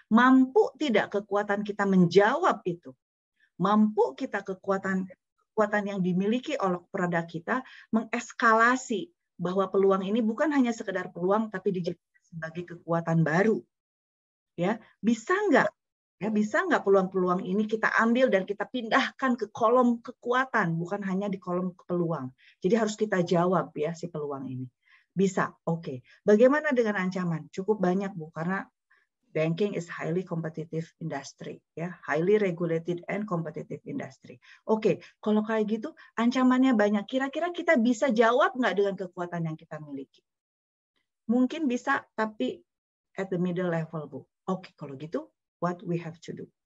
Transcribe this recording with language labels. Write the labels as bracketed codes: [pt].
[id] Mampu tidak kekuatan kita menjawab itu? Mampu kita kekuatan yang dimiliki oleh produk kita mengeskalasi bahwa peluang ini bukan hanya sekedar peluang, tapi dijadikan sebagai kekuatan baru? Ya, bisa nggak? Ya, bisa nggak peluang-peluang ini kita ambil dan kita pindahkan ke kolom kekuatan, bukan hanya di kolom peluang. Jadi harus kita jawab ya si peluang ini. Bisa, oke. Bagaimana dengan ancaman? Cukup banyak, [en] Bu, karena banking is highly competitive industry, ya, highly regulated and competitive industry. [id] Oke, kalau kayak gitu ancamannya banyak. Kira-kira kita bisa jawab nggak dengan kekuatan yang kita miliki? Mungkin bisa, tapi [en] at the middle level, [id] Bu. Oke, kalau gitu [en] what we have to do.